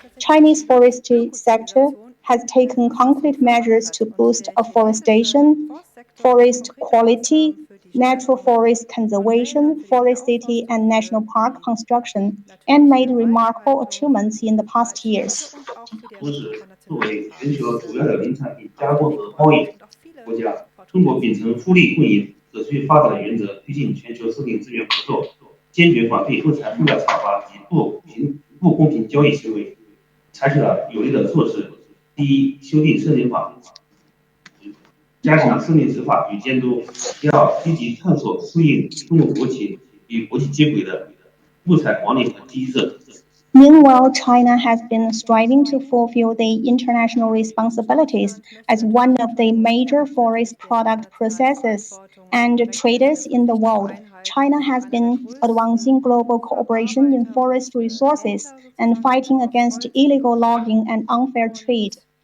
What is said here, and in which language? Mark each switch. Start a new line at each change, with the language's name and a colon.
English: Chinese forestry sector has taken concrete measures to boost afforestation, forest quality, natural forest conservation, forest city and national park construction, and made remarkable achievements in the past years.
Chinese: 同时，作为全球主要的林产品加工和贸易国家，中国秉承互利共赢、可持续发展的原则，推进全球森林资源合作，坚决反对不财富的采伐及不公平交易行为，采取了有力的措施。第一，修订森林法，加强森林执法与监督；第二，积极探索适应动物国情与国际接轨的木材管理和机制。
English: Meanwhile, China has been striving to fulfill the international responsibilities as one of the major forest product processors and traders in the world. China has been advancing global cooperation in forest resources and fighting against illegal logging and unfair trade.